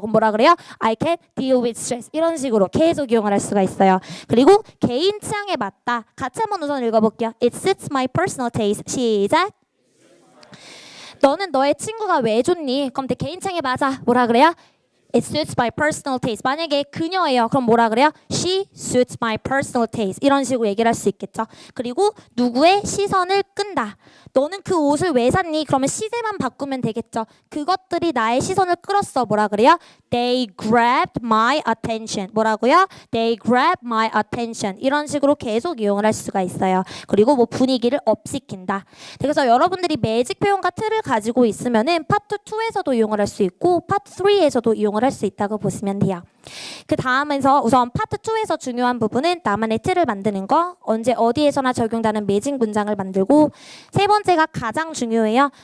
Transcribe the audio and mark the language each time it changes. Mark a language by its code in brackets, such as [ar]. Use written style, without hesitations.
[ko] 그럼 뭐라 그래요? [en] I can deal with stress. [ko] 이런 식으로 계속 이용을 할 수가 있어요. 그리고 개인 취향에 맞다. 같이 한번 우선 읽어볼게요. [en] It suits my personal taste. [ko] 시작. 너는 너의 친구가 왜 좋니? 그럼 내 개인 취향에 맞아. 뭐라 그래요? [en] It suits my personal taste. [ko] 만약에 그녀예요. 그럼 뭐라 그래요? [en] She suits my personal taste. [ko] 이런 식으로 얘기를 할 수 있겠죠. 그리고 누구의 시선을 끈다. 너는 그 옷을 왜 샀니? 그러면 시제만 바꾸면 되겠죠. 그것들이 나의 시선을 끌었어. 뭐라 그래요? [en] They grabbed my attention. [ko] 뭐라고요? [en] They grabbed my attention. [ko] 이런 식으로 계속 이용을 할 수가 있어요. 그리고 뭐 분위기를 업시킨다. 그래서 여러분들이 매직 표현과 틀을 가지고 있으면은 파트 2에서도 이용을 할 수 있고 파트 3에서도 이용을 할 수 있다고 보시면 돼요. 그 다음에서 우선 파트 2에서 중요한 부분은 나만의 틀을 만드는 거, 언제 어디에서나 적용되는 매직 문장을 만들고, 세 번째가 가장 중요해요.